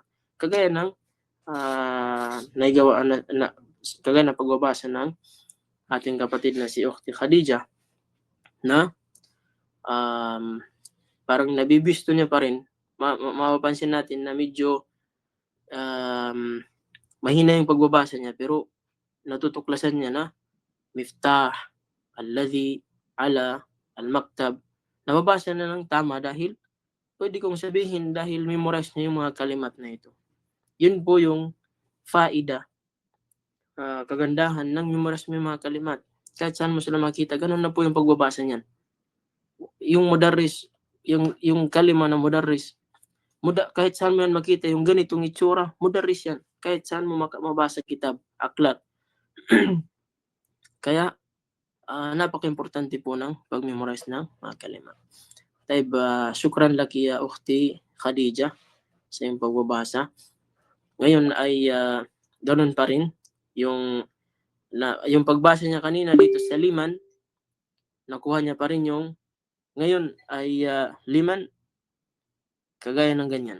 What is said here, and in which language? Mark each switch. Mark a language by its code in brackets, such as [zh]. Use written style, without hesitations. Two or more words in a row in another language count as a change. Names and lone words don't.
[tl] Kagaya ng kagaya na pagbabasa ng ating kapatid na si Ukhti Khadija na parang nabibisto niya pa rin. Mapapansin natin na medyo mahina yung pagbabasa niya pero natutuklasan niya na Miftah, alladhi, ala, al-maktab. Nababasa na ng tama dahil pwede kong sabihin dahil memorize niya yung mga kalimat na ito. Yun po yung faida kagandahan ng memorize mo yung mga kalimat. Kahit saan mo sila makita, ganun na po yung pagbabasa niyan. Yung mudarris, yung kalima na mudarris, kahit saan mo yan makita, yung ganitong itsura, mudarris yan. Kahit saan mo mabasa kitab, aklat. Kaya, napaka-importante po ng pag-memorize ng mga kalima. Taib, [ar] شكرا لك يا أختي خديجة [tl] sa iyong pagbabasa. Ngayon ay ganun pa rin yung pagbasa niya kanina dito sa liman, nakuha niya pa rin yung ngayon ay liman kagaya ng ganyan.